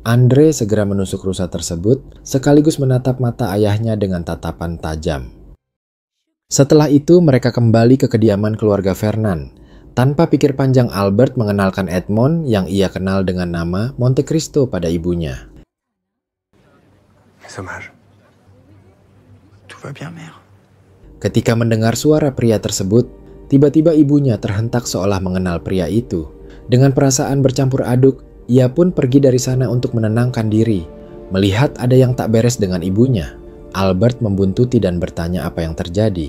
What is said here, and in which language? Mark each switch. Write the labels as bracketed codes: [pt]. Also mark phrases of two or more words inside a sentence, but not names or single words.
[id] Andre segera menusuk rusa tersebut, sekaligus menatap mata ayahnya dengan tatapan tajam. Setelah itu, mereka kembali ke kediaman keluarga Fernand. Tanpa pikir panjang, Albert mengenalkan Edmond yang ia kenal dengan nama Monte Cristo pada ibunya. [fr] Mes hommages. Tout va bien, mère. [id] Ketika mendengar suara pria tersebut, tiba-tiba ibunya terhentak seolah mengenal pria itu. Dengan perasaan bercampur aduk, ia pun pergi dari sana untuk menenangkan diri. Melihat ada yang tak beres dengan ibunya, Albert membuntuti dan bertanya apa yang terjadi.